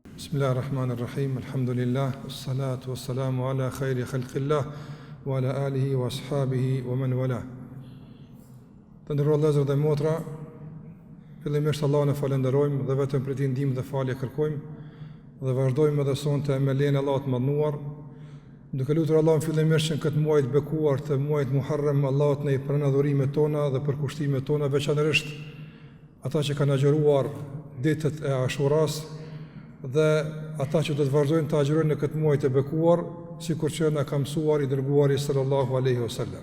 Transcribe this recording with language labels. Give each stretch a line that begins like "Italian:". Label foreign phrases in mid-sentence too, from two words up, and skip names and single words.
Arabic: بسم الله الرحمن الرحيم الحمد لله والصلاة والسلام على خير خلق الله وعلى آله وأصحابه ومن والاه.
Albanian: Të nderuar vëllezër dhe motra, fillimisht Allahun e falenderojmë dhe vetëm për t'i ndihmë dhe falje kërkojmë dhe vazhdojmë edhe sonte me lejen e Allahut të mënduar, duke lutur Allahun fillimisht që në këtë muaj të bekuar të muajit Muharram Allahut në i pranon adhurimet tona dhe përkushtimet tona, veçanërisht ata që kanë agjëruar ditët e Ashuras dhe ata që do të vazhdojnë të agjërojnë në këtë muaj të bekuar, sikur që na ka mësuar i dërguari
Arabic: صلى الله عليه وسلم.